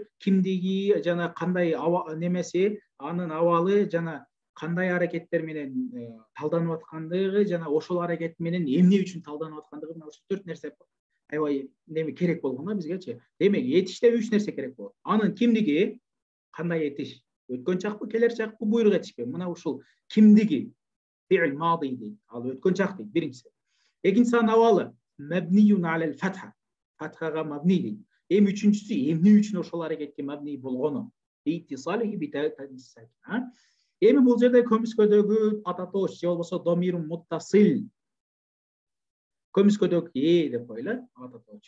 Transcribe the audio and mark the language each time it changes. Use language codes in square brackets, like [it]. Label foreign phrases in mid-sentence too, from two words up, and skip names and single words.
[ky] Кимдиги жана кандай немеси, анын абалы жана кандай аракеттер менен талданып аткандыгы жана ошол аракет менен эмне үчүн талданып аткандыгы, мына ошол 4 нерсе аябай неме керек болгон да бизгечи. Демек, этиште 3 нерсе керек болот. Анын кимдиги, кандай этиш? Өткөн чакпы, келер чакпы, буйрук этишпи? Мына ушул кимдиги [ar] فعل ماض [ky] дейт. Ал өткөн чак дейт, биринчиси. Экинчиси анын абалы [ar] مبني على الفتحة. [ky] Фатхага мабни дейт. Үчүнчүсү эмне үчүн ошол аракетке мабни болгону? [ar] لاتصاله بتاء التأنيث الساكنة. [ky] Бул жерде көмүскөдөгү ататош же болбосо [ar] ضمير متصل. [ky] Көмүскөдөгү деп койлу, ататош.